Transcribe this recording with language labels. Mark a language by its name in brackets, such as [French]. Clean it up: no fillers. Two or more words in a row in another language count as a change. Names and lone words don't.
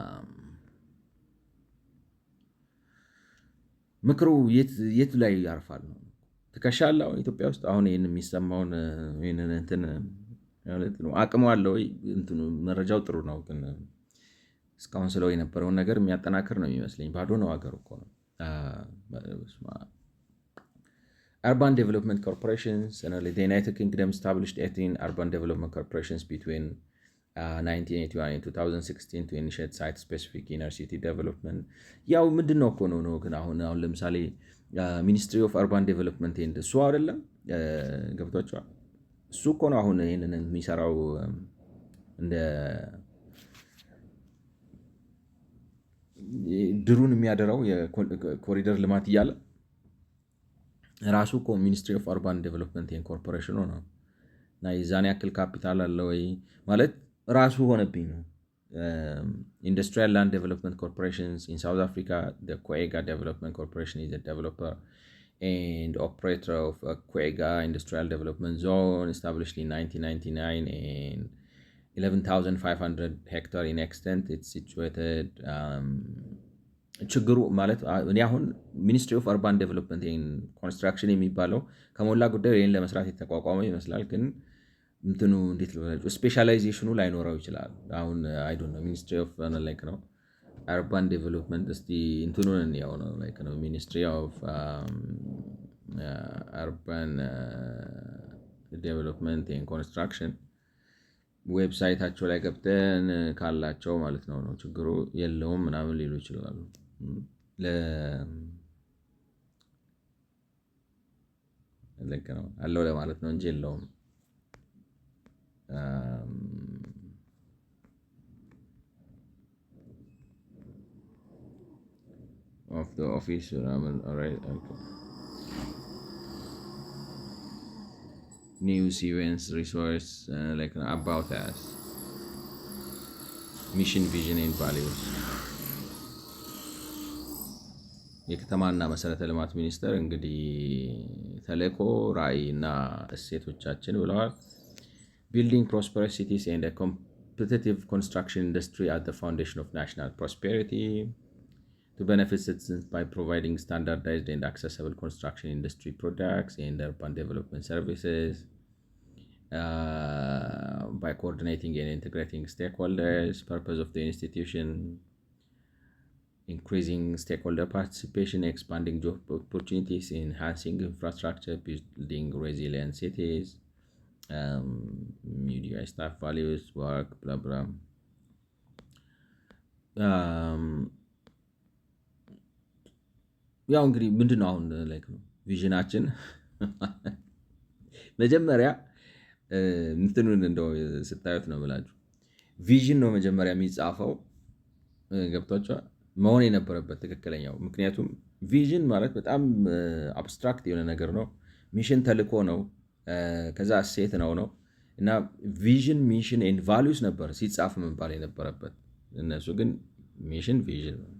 [Amharic] ምክሩ የት ላይ ያርፋል ነው ትከሻለው ኢትዮጵያ ውስጥ አሁን ይሄን የሚሰማውን ይሄንን እንትን ማለት ነው አቅሙ አለው እንትኑ መረጃው ጥሩ ነው ግን እስካሁን ስለው የነበረውን ነገር የሚያጠናክር ነው የሚመስለኝ ባዶ ነው ሀገር እኮ ነው [English] Urban Development Corporations and the United Kingdom established 18 urban development corporations between 1981 and 2016 to initiate site-specific inner city development. [Amharic] ያው ምንድነው እኮ ነው ግን አሁን ለምሳሌ [English] Ministry of Urban Development and [Amharic] እሱ አይደለም ገብቷቸዋል እሱ እኮ ነው አሁን ይሄንን የሚሰራው እንደ ድሩን የሚያደራው የኮሪደር ልማት እያለ ራሱ እኮ [English] Ministry of Urban Development and [Amharic] ኮርፖሬሽኑ ነው እና የዛን ያክል ካፒታል አለ ወይ ማለት ራሱ ሆነብኝ ነው [English] Industrial Land Development Corporations in South Africa, the Kwega Development Corporation is a developer and operator of a Kwega Industrial Development Zone established in 1999 and 11,500 hectare in extent. It's situated [Amharic] ችግሩ ማለት እኔ አሁን [English] Ministry of Urban Development and Construction [Amharic] የሚባለው ከሞላ ጉዳዩ ይሄን ለመስራት የተቋቋመ ይመስላል ግን እንትኑ እንዴት ልበላችሁ ስፔሻላይዜሽኑ ላይኖረው ይችላል አሁን [English] I don't know Ministry of like [Amharic] ነው [English] Urban Development [Amharic] እስቲ እንትኑን ያው ነው [English] like ነው Ministry of Urban Development and Construction [Amharic] ዌብሳይታቸው ላይ ገብተን ካላቸው ማለት ነው ችግሩ የለውም ምናምን ሊሉ ይችላሉ ለለከ ነው አለው ለማለት ነው እንጂ የለውም [English] of the office all right okay news events resource like about us mission vision and values [Amharic] የከተማና መሰረተ ልማት ሚኒስቴር እንግዲህ ተልእኮ ራዕይና እሴቶቻችን ብለዋል [English] building prosperous cities and a competitive construction industry at the foundation of national prosperity to benefit citizens by providing standardized and accessible construction industry products and urban development services by coordinating and integrating stakeholders. Purpose of the institution: increasing stakeholder participation, expanding job opportunities, enhancing infrastructure, building resilient cities, media staff values work blah blah [Amharic] ያው እንግዲህ ምንድነው አሁን ላይክ ነው ቪዥናችን መጀመሪያ እንትኑን እንደው ስታዩት ነው ብላችሁ ቪዥን ነው መጀመሪያ የሚጻፈው ገብቷቸዋል መሆን የነበረበት ትክክለኛው ምክንያቱም ቪዥን ማለት በጣም አብስትራክት የሆነ ነገር ነው ሚሽን ተልኮ ነው ከዛ እሴት ነው እና [English] vision mission and values [Amharic] ነበር ሲጻፍ መባል የነበረበት እነሱ ግን [English] mission vision